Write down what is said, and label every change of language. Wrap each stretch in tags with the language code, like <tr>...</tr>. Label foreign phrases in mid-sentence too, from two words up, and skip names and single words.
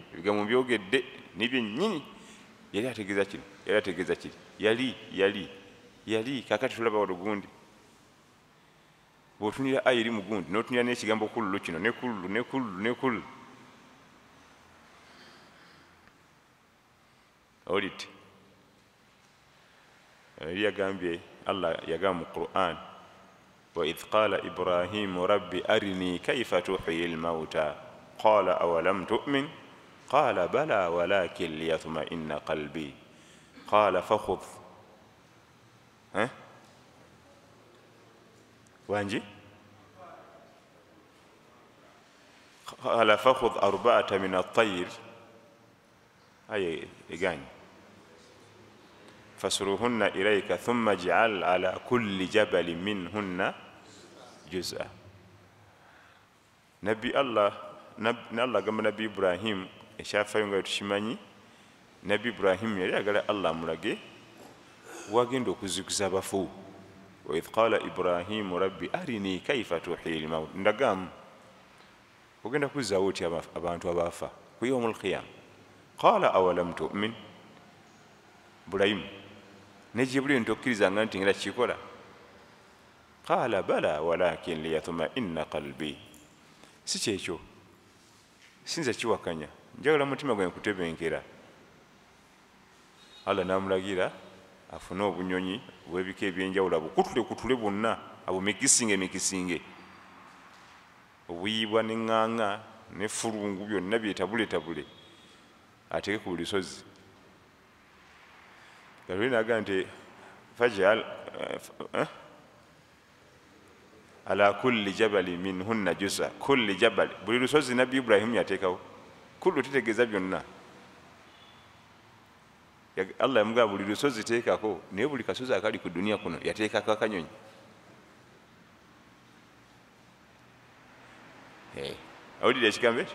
<lg>ebigambo byogedde nebyennyini yali ategeeza kino, yali ategeeza kiri, yali kakati tulaba walugundi bw'otunira ayiri mu gundi n'otunira n'ekigambo kullu kino ne kullu oliti yali yagambye, Allah yagamba mu Qur'an,</lg> <ar>وإذ قال إبراهيم رب أرني كيف تحيي الموتى قال أولم تؤمن قال بلى ولكن ليطمئن قلبي قال فخذ وانجي قال فخذ أربعة من الطير أي إيغاني فصرهن إليك ثم اجعل على كل جبل منهن جزءا.</ar> <lg>Nabi Allah gamba Nabi Ibrahim ekyafayo nga tukimanyi. Nabi Ibrahim yali agala Allah mulage wagenda okuzikuza abafu.</lg> <ar>وإذ قال إبراهيم رب أرني كيف تحيي الموت,</ar> <lg>ndagamu ogenda kuzaawo otya abantu abaafa ku</lg> <ar>يوم القيامة. قال أولم تؤمن,</ar> <lg>Ibrahimu nejibuli ntokkirizanga nti ngenda kikola.</lg> <ar>قال بلى ولكن ليطمئن قلبي,</ar> <lg>si kyekyo sinza kiwakanya, njagala mutima gwe nkutebenkera. Allah namulagira afune obunyonyi bw'ebika ebyenjawulo abukutule bwonna, abo mikisinge obuyibwa n'eŋŋaŋa n'effulungu byonna byetabule ateeke ku buli lusozi. Galuli naga nti</lg> <ar>فاجعل على كل جبل منهن جزءا كل جبل,</ar> <lg>buli lusozi Nabbi Ibrahimu yateekawo. kullu tutegeeza byonna. Allah yamugamba buli lusozi teekako, naye buli kasozi akali ku duniya kuno yateekako akanyonyi. Awulira ekigambo ekyo?</lg>